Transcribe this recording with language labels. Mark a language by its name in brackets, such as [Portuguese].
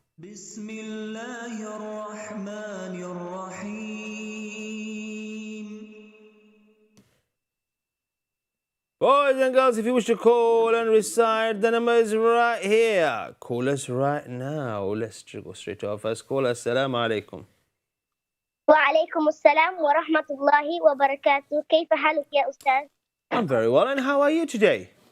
[Arabic] بسم الله الرحمن الرحيم. [English] Boys and girls, if you wish to call and recite, the number is right here. Call us right now. Let's go straight to our first call. [Arabic] Assalamu alaikum. وعليكم السلام ورحمة الله وبركاته. كيف حالك يا أستاذ؟ [English] I'm very well, and how are you today?